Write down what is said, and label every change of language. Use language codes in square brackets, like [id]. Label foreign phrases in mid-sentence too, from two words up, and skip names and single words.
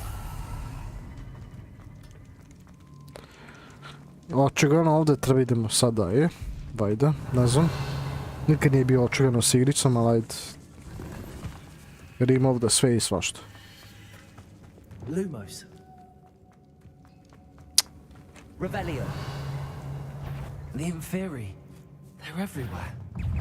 [sr] Očigledno ovdje treba idemo sada, je? Vajda, ne znam. Nikad nije bio očigledno s igricom, ali ajde. Jer ima ovdje sve i svašta. Lumos. Revelio. [en] The inferi. They're everywhere.